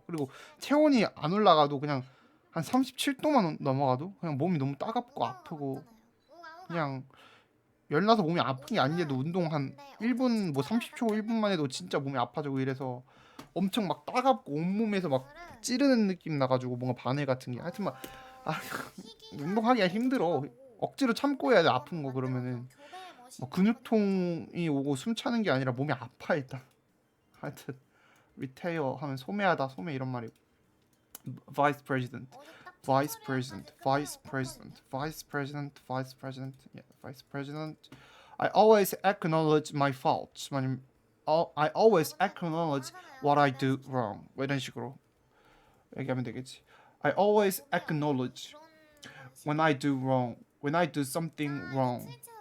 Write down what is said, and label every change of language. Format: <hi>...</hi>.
<ko>그리고 체온이 안 올라가도 그냥 한 37도만 넘어가도 그냥 몸이 너무 따갑고 아프고 그냥 열나서 몸이 아픈 게 아닌데도 운동 한 1분 뭐 30초 1분만 해도 진짜 몸이 아파지고 이래서 엄청 막 따갑고 온몸에서 막 찌르는 느낌 나가지고 뭔가 바늘 같은 게 하여튼 막 운동하기가 힘들어. 억지로 참고 해야 돼. 아픈 거 그러면은 뭐 근육통이 오고 숨 차는 게 아니라 몸이 아파 일단. 하여튼 리테이어 하면 소매하다 소매 이런 말이고.</ko> <en>Vice President, Vice President, Vice President, Vice President, Vice President, yeah, Vice President. I always acknowledge my faults. I always acknowledge what I do wrong.</en> <ko>뭐 이런 식으로 얘기하면 되겠지.</ko> <en>I always acknowledge when I do wrong, when I do something wrong.</en>